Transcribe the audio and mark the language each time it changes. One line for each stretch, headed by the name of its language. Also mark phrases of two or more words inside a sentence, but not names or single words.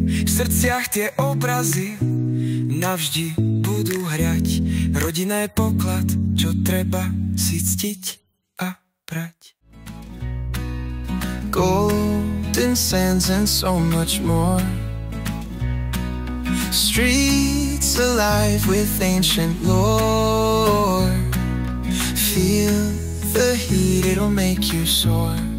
Slovak: V srdciach tie obrazy navždy budú hriať, rodina je poklad, čo treba si ctiť a brať.
English: Golden sands and so much more, streets alive with ancient lore. Feel the heat, it'll make you soar.